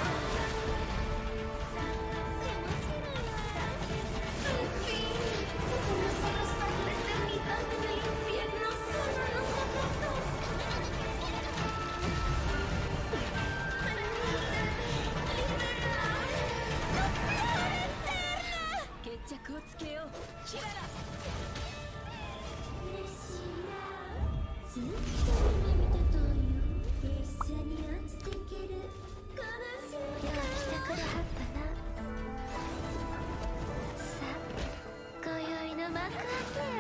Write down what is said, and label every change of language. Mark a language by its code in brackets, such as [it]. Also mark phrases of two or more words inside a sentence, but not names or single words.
[es] ¡Al fin! Vamos a pasar la eternidad en el infierno solo nosotros dos. ¡Permíteme liberar! ¡La flor eterna! [ja] 決着をつけよう、キララ。嬉しいな。ずっと夢見てたよ。一緒に落ちてけるこの瞬間。よう来てくれはったな。さあ、今宵の幕開けや。